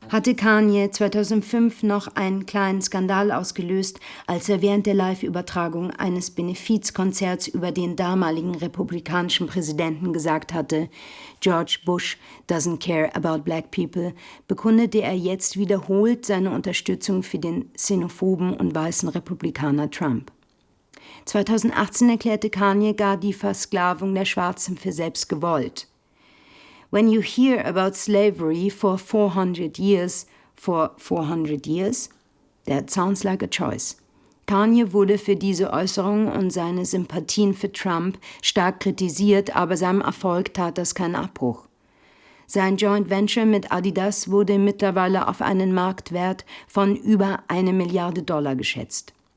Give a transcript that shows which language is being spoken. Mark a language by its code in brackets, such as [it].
[de] Hatte Kanye 2005 noch einen kleinen Skandal ausgelöst, als er während der Live-Übertragung eines Benefizkonzerts über den damaligen republikanischen Präsidenten gesagt hatte, [en] George Bush doesn't care about black people, [de] bekundete er jetzt wiederholt seine Unterstützung für den xenophoben und weißen Republikaner Trump. 2018 erklärte Kanye gar die Versklavung der Schwarzen für selbst gewollt. [en] When you hear about slavery for 400 years, that sounds like a choice. [de] Kanye wurde für diese Äußerung und seine Sympathien für Trump stark kritisiert, aber seinem Erfolg tat das keinen Abbruch. Sein Joint Venture mit Adidas wurde mittlerweile auf einen Marktwert von über $1 Milliarde geschätzt.